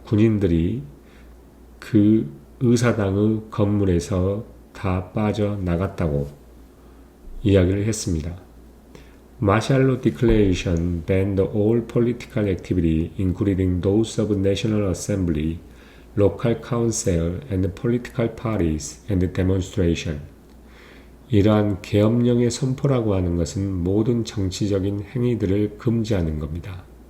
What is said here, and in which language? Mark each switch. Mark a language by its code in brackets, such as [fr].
[ko] 군인들이 그 의사당의 건물에서 다 빠져나갔다고 이야기를 했습니다. [en] Martial Law Declaration banned all political activity, including those of National Assembly, local council, and political parties and demonstration. [ko] 이러한 계엄령의 선포라고 하는 것은 모든 정치적인 행위들을 금지하는 겁니다.